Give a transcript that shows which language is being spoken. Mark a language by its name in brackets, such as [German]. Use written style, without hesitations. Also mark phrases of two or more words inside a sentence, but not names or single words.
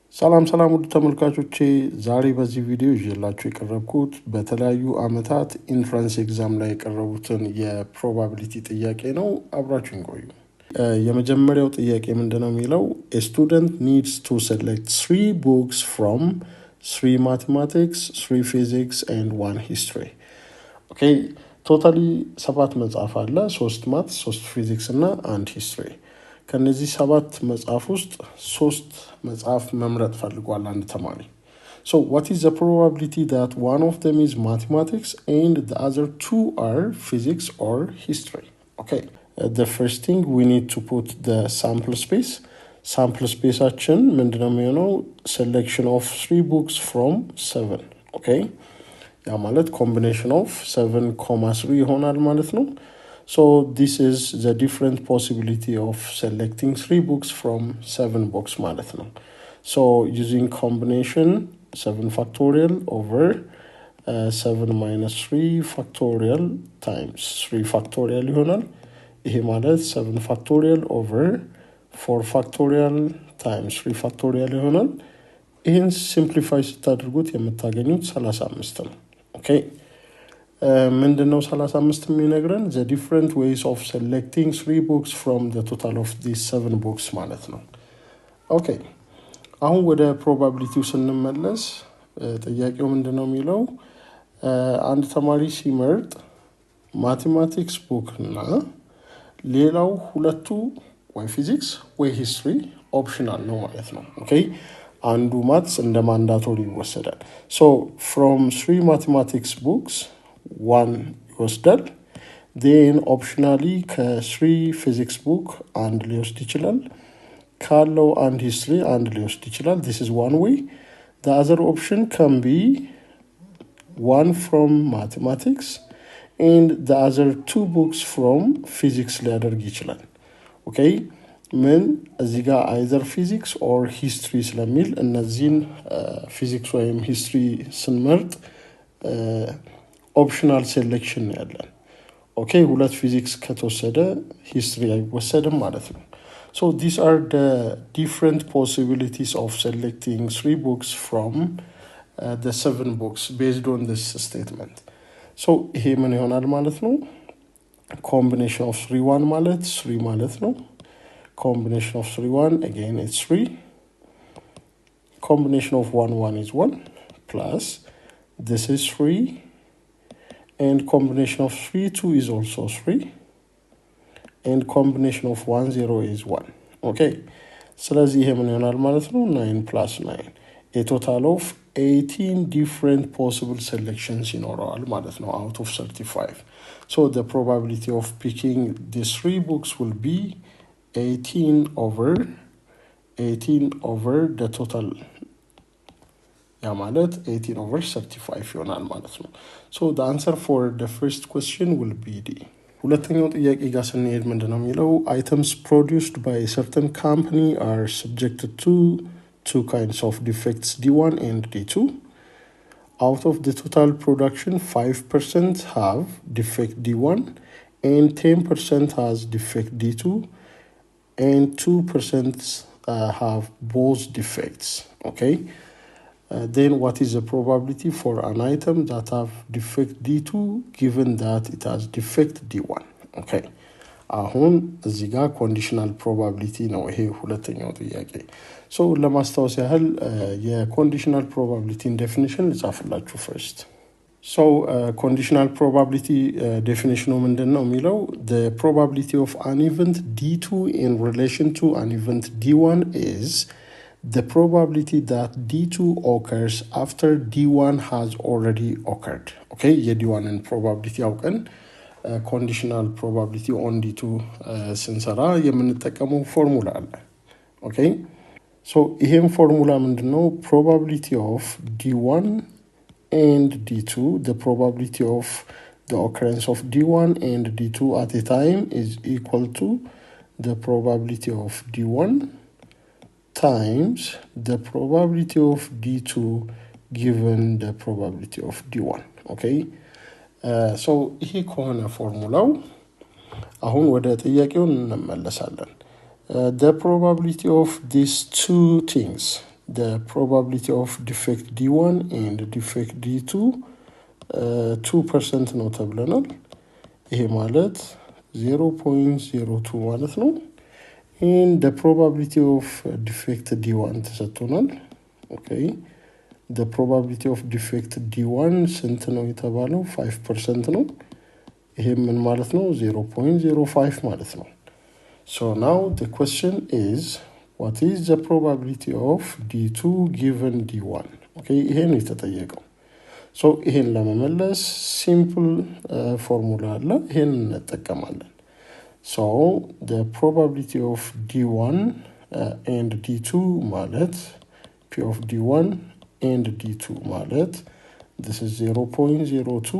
[Amharic] ሰላም ውድ ተመልካቾቼ ዛሬ በዚህ ቪዲዮ ይዤላችሁ የቀረብኩት በተለያዩ አመታት [English] entrance exam [Amharic] ላይ የቀረቡትን የፕሮባቢሊቲ ጥያቄ ነው። አብራችሁን ቆዩ። የመጀመሪያው ጥያቄ ምንድነው የሚለው [English] a student needs to select 3 books from 3 mathematics, 3 physics and 1 history. Okay, totally 7 [Amharic] መጽሐፍ አለ [English] 3 maths, 3 physics እና 1 history. [Amharic] ከነዚህ 7 መጽሐፍ ውስጥ 3 መጽሐፍ መምረጥ ፈልጓል አንድ ተማሪ። [English] So what is the probability that one of them is mathematics and the other 2 are physics or history? Okay, the first thing we need to put the sample space. Sample space action [Amharic] ምንድነው የሚሆነው? [English] Selection of 3 books from 7. Okay, [Amharic] ያ ማለት [English] combination of 7,3 [Amharic] ይሆናል ማለት ነው። [English] So this is the different possibility of selecting 3 books from 7 books [Amharic] ማለት ነው. [English] So using combination 7 factorial over 7 minus 3 factorial times 3 factorial [Amharic] ይሆናል። ይሄ ማለት [English] 7 factorial over 4 factorial times 3 factorial [Amharic] ይሆናል። ይህን simplify ስታደርጉት የምታገኙት 35 ነው። [English] Okay. [Amharic] ምንድነው 35 የሚነግረን? [English] The different ways of selecting 3 books from the total of these 7 books [Amharic] ማለት ነው። [English] Okay. [Amharic] አሁን ወደ probability ስንመለስ ጥያቄው ምንድነው የሚለው? አንድ ተማሪ ሲመርጥ [English] mathematics book [Amharic] እና ሌላው ሁለቱ ወይ ፊዚክስ ወይ [English] history optional [Amharic] ነው ማለት ነው። Okay. አንዱ ማትስ እንደ ማንዳቶሪ ይወሰዳል። [English] So from 3 mathematics books [Amharic] 1 ይወስዳል። [English] Then optionally [Amharic] ከ3 [English] physics book [Amharic] አንድ ሊወስድ ይችላል። ካለው አንድ history አንድ ሊወስድ ይችላል. [English] This is one way. The other option can be 1 from mathematics and the other 2 books from physics [Amharic] ሊያደርግ ይችላል. [English] Okay, [Amharic] ምን እዚህ ጋር [English] either physics or history [Amharic] ስለሚል እነዚህን [English] physics ወይም history ስንመርጥ optional selection ያለን። Okay, [Amharic] ሁለት ፊዚክስ ከተወሰደ history አይወሰድም ማለት ነው። [English] So these are the different possibilities of selecting 3 books from the 7 books based on this statement. [Amharic] So ይሄ ምን ይሆናል ማለት ነው? [English] Combination of 3 1 [Amharic] ማለት 3 ማለት ነው. [English] Combination of 3 1 again it's 3. Combination of 1 1 is 1 plus this is 3. And combination of 3 2 is also 3. And combination of 1 0 is 1. Okay. [Amharic] ስለዚህ ይሄ ምን ይሆናል ማለት ነው? 9 plus 9. [English] A total of 18 different possible selections [Amharic] ይኖረዋል ማለት ነው [English] out of 35. So the probability of picking these 3 books will be 18 over the total. [Amharic] ያ ማለት [English] 18 over 35 [Amharic] ይሆናል ማለት ነው። [English] So the answer for the first question will be D. [Amharic] ሁለተኛው ጥያቄ ጋር ስንሄድ ምንድነው የሚለው? [English] Items produced by a certain company are subjected to 2 kinds of defects, D1 and D2. Out of the total production, 5% have defect D1 and 10% has defect D2 and 2% have both defects. Okay. Then what is the probability for an item that have defect D2 given that it has defect D1? [Amharic] Okay. አሁን እዚህ ጋር [English] conditional probability [Amharic] ነው ይሄ ሁለተኛው ጥያቄ። So ለማስታወስ ያህል የ [English] conditional probability definition [Amharic] ልጻፍላችሁ first. [English] So conditional probability definition [Amharic] ምንድነው የሚለው? [English] The probability of an event D2 in relation to an event D1 is the probability that D2 occurs after D1 has already occurred. [Amharic] Okay, የD1 [English] and probability [Amharic] አውቀን [English] conditional probability on D2 [Amharic] ስንሰራ የምንጠቀመው ፎርሙላ አለ። Okay, so ይሄም ፎርሙላ ምንድነው? [English] Probability of D1 and D2, the probability of the occurrence of D1 and D2 at a time is equal to the probability of D1 times the probability of D2 given the probability of D1. Okay, so [Amharic] ይሄ ከሆነ ፎርሙላው አሁን ወደ ጥያቄው እንመለሳለን። [English] The probability of these two things the probability of defect D1 and defect D2 2% [Amharic] ነው ተብለናል። ይሄ ማለት 0.02 ማለት ነው። [English] and the probability of defect D1 ተሰጥቶናል። okay the probability of defect D1 [Amharic] ስንት ነው የተባለው 5% ነው። ይሄ ምን ማለት ነው 0.05 ማለት ነው። [English] so now the question is what is the probability of D2 given D1? okay [Amharic] ይሄ ነው የተጠየቀው። [English] so [Amharic] ይሄን ለመመለስ [English] simple formula [Amharic] አለ ይሄን እንጠቀማለን። [English] so the probability of D1 and D2 ማለት P of D1 and D2 ማለት this is 0.02.